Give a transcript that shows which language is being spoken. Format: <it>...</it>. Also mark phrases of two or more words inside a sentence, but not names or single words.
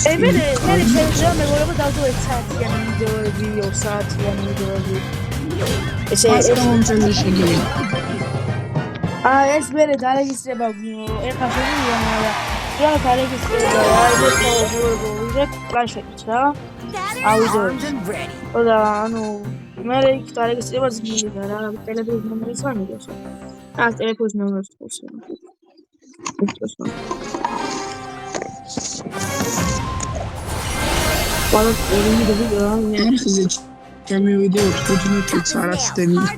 <ka>მე შეიძლება მეგობრებო დავდო 1 საათიანი ვიდეოები, 2 საათიანი ვიდეოები. ესე ეს მე დარეგისტრება ეხლა შემიძლია, მაგრამ რა დარეგისტრება ეს მეგობრებო პლანშეტით რა.</ka> <en>Armed and ready.</en> <ka>და ანუ მე იქ დარეგისტრება ძნელია რა, ტელეფონის ნომერიც არ მიდევს. ტელეფონის ნომერს თქოს. What ჩემი ვიდეო 15 წარაცდები.</ka>